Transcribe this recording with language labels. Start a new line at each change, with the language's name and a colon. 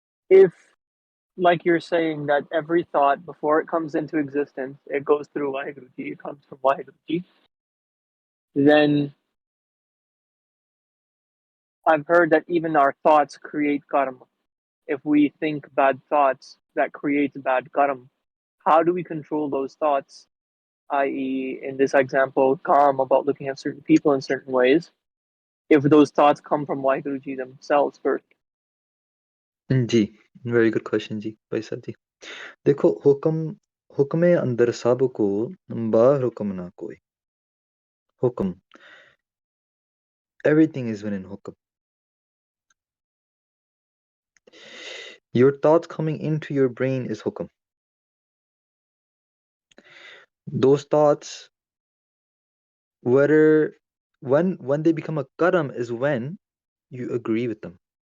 English: If, like you're saying, that every thought before it comes into existence, it goes through Vaheguruji, it comes from Vaheguruji, then I've heard that even our thoughts create karma. If we think bad thoughts, that creates bad karma. How do we control those thoughts? I.e., in this example, calm about looking at certain people in certain ways, if those thoughts come from Vaheguruji themselves first.
Punjabi: Ji,
English: very good question
Punjabi: जी भाई साहब जी. देखो, हुक्म अंदर सब को बाहर हुक्म ना कोई.
English: हुक्म, everything is within hukum. Your thoughts coming into your brain is hukum. Those thoughts, whether when they become a karam is when you agree with them.